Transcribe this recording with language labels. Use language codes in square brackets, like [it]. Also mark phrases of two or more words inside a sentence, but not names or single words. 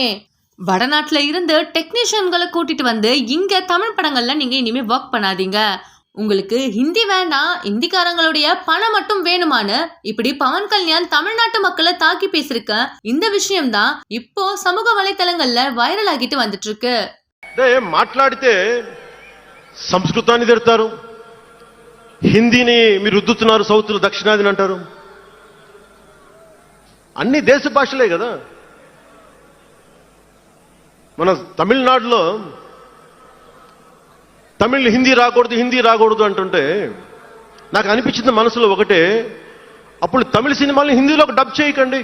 [ta] வடநாட்டுல இருந்து டெக்னீஷியன்களை கூட்டிட்டு வந்து இங்க தமிழ் படங்கள்ல நீங்க இனிமே ஒர்க் பண்ணாதீங்க. உங்களுக்கு ஹிந்தி வேண்டாம், இந்திக்காரங்களுடைய பணம் மட்டும் வேணுமான்னு இப்படி பவன் கல்யாண் தமிழ்நாட்டு மக்களை தாக்கி பேசிருக்க இந்த விஷயம் தான் இப்போ சமூக வலைதளங்கள்ல வைரல் ஆகிட்டு வந்துட்டு இருக்கு. [te] మాట్లాడితే సంస్కృతాన్ని తిడతారు, హిందీని మీరు రుద్దుతున్నారు, సౌత్లో దక్షిణాదిని అంటారు. అన్ని దేశ భాషలే కదా. మన తమిళనాడులో తమిళ్ హిందీ రాకూడదు అంటుంటే నాకు అనిపించింది మనసులో ఒకటే, అప్పుడు తమిళ సినిమాల్ని హిందీలోకి డబ్ చేయకండి.